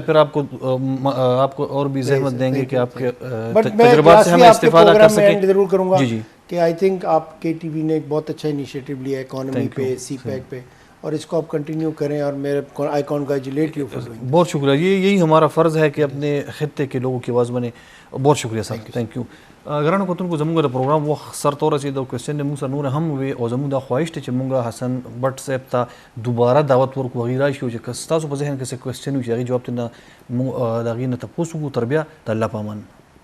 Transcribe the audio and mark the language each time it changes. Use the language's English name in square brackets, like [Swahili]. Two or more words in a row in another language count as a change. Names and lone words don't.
[Urdu] پھر آپ کو اور بھی زحمت دیں گے کہ آپ کے تجربات سے ہمیں استفادہ کر سکیں. ضرور کروں گا کہ [English] I think [Urdu] آپ KTV نے ایک بہت اچھا انیشیٹو لیا ہے اکانومی پہ, سی پیک پہ, اور اس کو آپ کنٹینیو کریں, اور میرے [English] I congratulate you for doing. [Urdu] بہت شکریہ. یہی ہمارا فرض ہے کہ اپنے خطے کے لوگوں کی آواز بنے. بہت شکریہ صاحب, [English] thank you. [Pashto] گرانو کتن کو زمونږ د پروګرام وخت سرته ورسېد او کوېسچن موږ سره نور هم وي, او زموږ دا خواهش دی چې موږ حسن بټ صاحب ته دوباره دعوت ورکړو, هغې راشي او چې ستاسو په ذهن کې څه کوېسچن وي چې هغې جواب ته نه د هغې نه تپوس وکړو. تر بیا د الله په امان.